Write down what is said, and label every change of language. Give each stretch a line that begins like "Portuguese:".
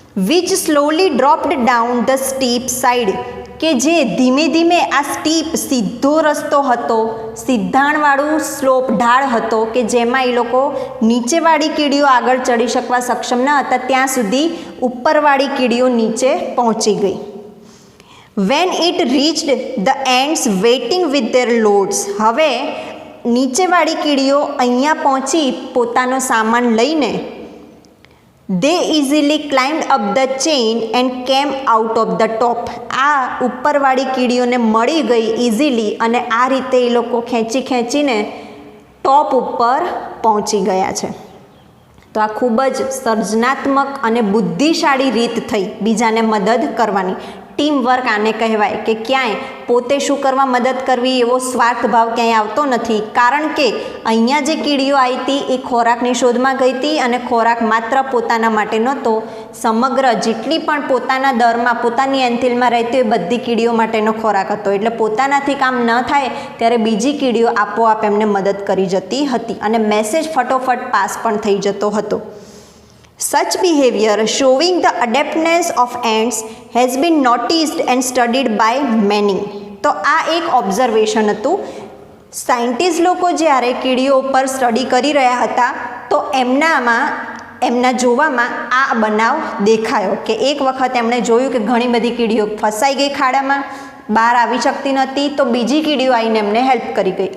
English: Which slowly dropped down the steep side.
Gujarati: કે જે ધીમે ધીમે આ સ્ટીપ સીધો રસ્તો હતો, સીધાણવાળું સ્લોપ ઢાળ હતો કે જેમાં એ લોકો નીચેવાળી કીડીઓ આગળ ચડી શકવા સક્ષમ ન હતા, ત્યાં સુધી ઉપરવાળી કીડીઓ નીચે પહોંચી ગઈ.
English: When it reached the ends waiting with their loads.
Gujarati: હવે નીચેવાળી કીડીઓ અહીંયા પહોંચી પોતાનો સામાન લઈને.
English: They easily climbed up the chain and came out of the top.
Gujarati: આ ઉપરવાળી કીડીઓને મળી ગઈ ઇઝીલી અને આ રીતે એ લોકો ખેંચીને ટોપ ઉપર પહોંચી ગયા છે. તો આ ખૂબ જ સર્જનાત્મક અને બુદ્ધિશાળી રીત થઈ બીજાને મદદ કરવાની. ટીમ વર્ક આને કહેવાય કે ક્યાંય પોતે શું કરવા મદદ કરવી એવો સ્વાર્થ ભાવ ક્યાંય આવતો નથી. કારણ કે અહીંયા જે કીડીઓ આવી હતી એ ખોરાકની શોધમાં ગઈ હતી અને ખોરાક માત્ર પોતાના માટે નહોતો, સમગ્ર જેટલી પણ પોતાના દરમાં પોતાની એન્થિલમાં રહેતી એ બધી કીડીઓ માટેનો ખોરાક હતો. એટલે પોતાનાથી કામ ન થાય ત્યારે બીજી કીડીઓ આપોઆપ એમને મદદ કરી જતી હતી અને મેસેજ ફટોફટ પાસ પણ થઈ જતો હતો.
English: Such behavior showing the adaptness of ants has been noticed and studied by many.
Gujarati: તો આ એક ઓબ્ઝર્વેશન હતું. સાયન્ટિસ્ટ લોકો જ્યારે કીડીઓ ઉપર સ્ટડી કરી રહ્યા હતા તો એમના જોવામાં આ બનાવ દેખાયો કે એક વખત એમણે જોયું કે ઘણી બધી કીડીઓ ફસાઈ ગઈ ખાડામાં, બહાર આવી શકતી નહોતી, તો બીજી કીડીઓ આવીને એમને હેલ્પ કરી ગઈ.